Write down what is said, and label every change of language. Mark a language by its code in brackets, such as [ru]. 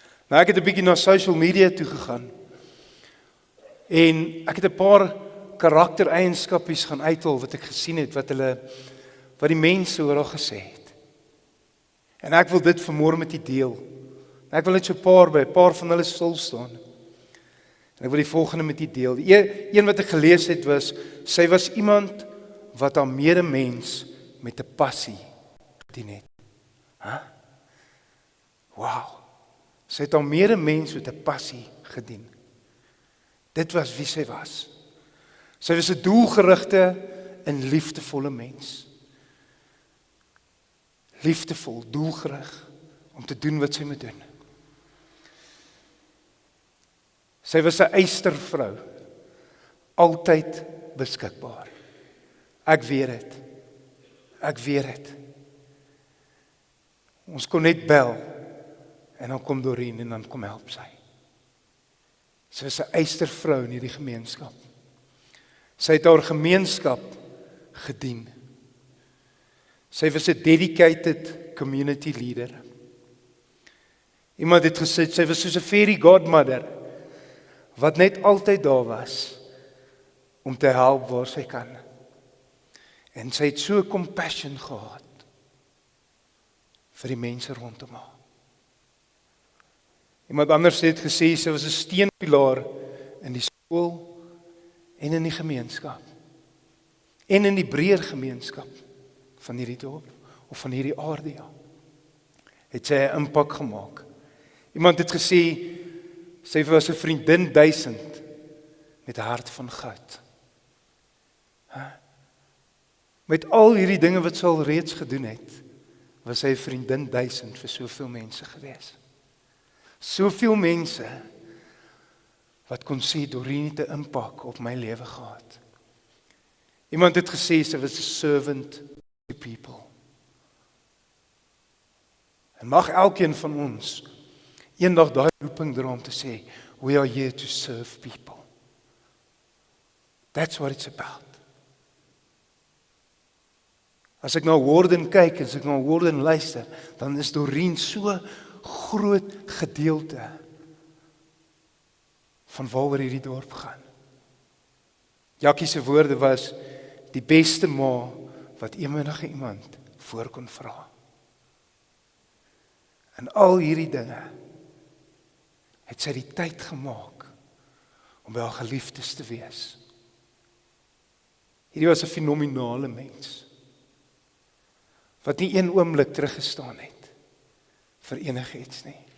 [af] Nou ek het 'n bietjie na social media toe gegaan en ek het 'n paar karaktereienskappe gaan uithaal wat ek gesien het, wat die mense oor haar gesê het. En ek wil dit vanmôre met u deel. Ek wil net so 'n paar van hulle stil staan. En ek wil die volgende met u deel. Die een wat ek gelees het was, sy was iemand wat haar medemens met 'n passie gedien het. Wow. Sy het haar medemens met 'n passie gedien. Dit was wie sy was. Sy was 'n doelgerigte en liefdevolle mens. Liefdevol, doelgerig om te doen wat sy moet doen. Sy was 'n eystervrou, altyd beskikbaar. Ek weet dit. Ons kon net bel en dan kom Doreen en dan kom help sy. Sy was 'n eystervrou in hierdie gemeenskap. Sy het haar gemeenskap gedien. Sy was 'n [en] dedicated community leader. [af] Iemand het gesê sy was soos 'n fairy godmother wat net altyd daar was om te help waar sy kan. En sy het so compassion gehad vir die mense rondom haar. Iemand anders het gesê sy was 'n steunpilaar in die skool en in die gemeenskap. En in die breër gemeenskap van hierdie dorp of van hierdie area. Het sy 'n impak gemaak. Iemand het gesê sy was 'n vriendin 1000 met 'n hart van goud. Met al hierdie dinge wat sy al reeds gedoen het, was sy 'n vriendin 1000 vir soveel mense gewees. Soveel mense wat kon sê Doreen het 'n impak op my lewe gehad. Iemand het gesê, sy was [en] a servant to people. [af] En mag elkeen van ons eendag daai roeping dra om te sê, [en] we are here to serve people. That's what it's about. [af] As ek na Warden kyk, as ek na Warden luister, dan is Doreen so groot gedeelte van waaroor hierdie dorp gaan. Jackie se woorde was, die beste ma wat enige iemand voor kon vra. En al hierdie dinge het sy die tyd gemaak om by haar geliefdes te wees. Hierdie was 'n fenominale mens wat nie een oomblik teruggestaan het vir enigiets nie.